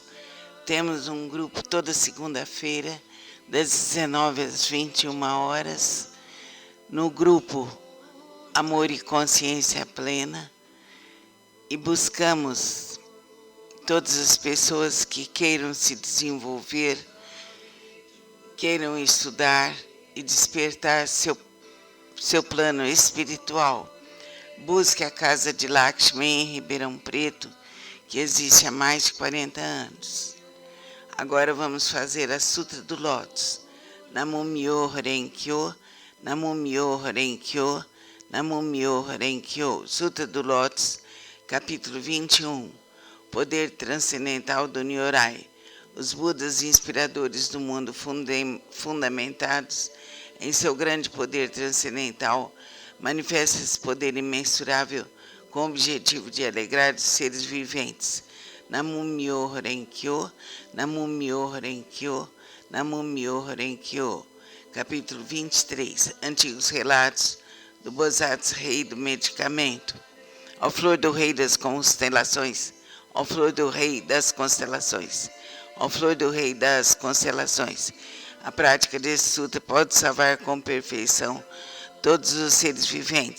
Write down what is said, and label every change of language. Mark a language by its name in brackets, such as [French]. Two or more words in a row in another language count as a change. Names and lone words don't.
[Portuguese] Temos um grupo toda segunda-feira, das 19 às 21 horas, no grupo Amor e Consciência Plena, e buscamos todas as pessoas que queiram se desenvolver, queiram estudar e despertar seu plano espiritual. Busque a Casa de Lakshmi em Ribeirão Preto, que existe há mais de 40 anos. Agora vamos fazer a Sutra do Lótus. [Japanese] Namo Myoho Renkyo, Namo Myoho Renkyo, Namo Myoho Renkyo. [Portuguese] Sutra do Lótus, capítulo 21. Poder transcendental do Nyorai. Os Budas inspiradores do mundo fundamentados em seu grande poder transcendental manifestam esse poder imensurável com o objetivo de alegrar os seres viventes. [Japanese] Namo Myoho Renkyo, Namo Myoho Renkyo, Namo Myoho Renkyo. [Portuguese] Capítulo 23. Antigos relatos do Bosatsu Rei do Medicamento. Ó flor do Rei das Constelações, ó flor do Rei das Constelações, ó flor do Rei das Constelações. A prática desse sutra pode salvar com perfeição todos os seres viventes.